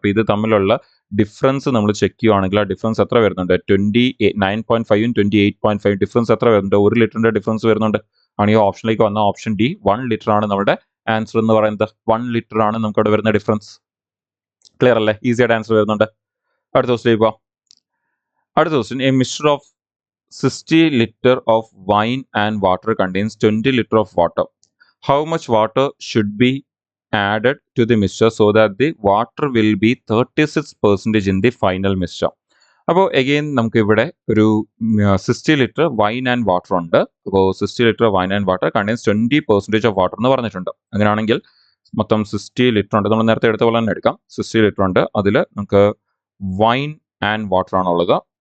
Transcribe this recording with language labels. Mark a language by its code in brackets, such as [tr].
[ml] അപ്പോൾ ഇത് തമ്മിലുള്ള ഡിഫറൻസ് നമ്മൾ ചെക്ക് ചെയ്യുവാണെങ്കിൽ ആ ഡിഫറൻസ് എത്ര വരുന്നുണ്ട്, 29.5ഉം 28.5 ഡിഫറൻസ് എത്ര വരുന്നുണ്ട്, 1 ലിറ്ററിന്റെ ഡിഫറൻസ് വരുന്നുണ്ട്. ആണെങ്കിൽ ഓപ്ഷനിലേക്ക് വന്ന ഓപ്ഷൻ ഡി 1 ലിറ്റർ ആണ് നമ്മുടെ ആൻസർ എന്ന് പറയുന്നത്. 1 ലിറ്റർ ആണ് നമുക്ക് അവിടെ വരുന്ന ഡിഫറൻസ്. ക്ലിയർ അല്ലേ? ഈസി ആയിട്ട് ആൻസർ വരുന്നുണ്ട്. അടുത്ത ക്വസ്റ്റ്യൻ പോവാം. അടുത്ത question, [en] A mixture of 60 liter of wine and water contains 20 liter of water. How much water should be added to the mixture so that the water will be 36% in the final mixture? [ml] അപ്പോൾ again നമുക്ക് ഇവിടെ ഒരു 60 litre wine and water ഉണ്ട്. അപ്പോൾ 60 litre wine and water contains 20% of water എന്ന് പറഞ്ഞിട്ടുണ്ട്. അങ്ങനെയാണെങ്കിൽ മൊത്തം 60 ലിറ്റർ ഉണ്ട്. നമ്മൾ നേരത്തെ എടുത്ത പോലെ തന്നെ എടുക്കാം. 60 ലിറ്റർ ഉണ്ട്, അതിൽ നമുക്ക് വൈൻ ആൻഡ് വാട്ടർ ആണുള്ളത്.